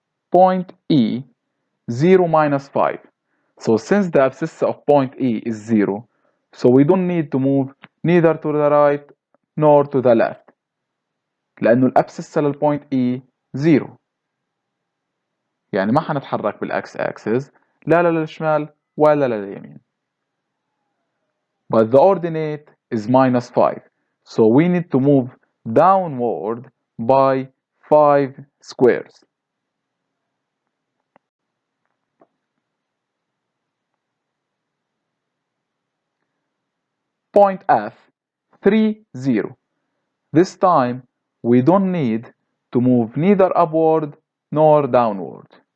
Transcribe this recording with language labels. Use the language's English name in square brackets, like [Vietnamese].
[English] Point E, 0 minus 5. So since the abscissa of point E is 0, so we don't need to move neither to the right nor to the left. [Arabic] لأنه الأبسسة للبوينت E 0. يعني ما حنتحرك بالأكس أكسس لا للشمال ولا لليمين. [English] But the ordinate is minus 5. So we need to move downward by 5 squares. Point F, 3, 0. This time, we don't need to move neither upward nor downward.